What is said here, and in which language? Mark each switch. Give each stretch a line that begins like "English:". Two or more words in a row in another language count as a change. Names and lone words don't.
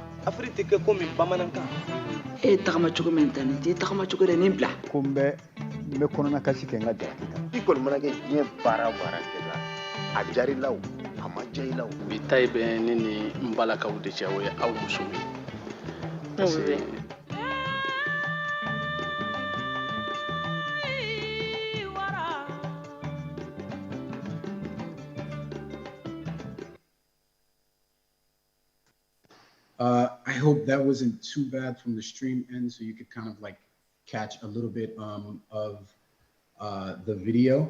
Bambara: Afrique tɛ kɛ komi bamanankan. E tagama cogo min ta nin tɛ tagama cogo de nin bila. Ko n bɛ kɔnɔna kasi kɛ n ka jalaki kan. I kɔni mana kɛ diɲɛ baara o baara kɛ la, a jarila o, a ma ja i la o. Bi ta bɛ ne ni n balakaw de cɛ o ye aw musow ye.
English: I hope that wasn't too bad from the stream end, so you could kind of like catch a little bit of the video.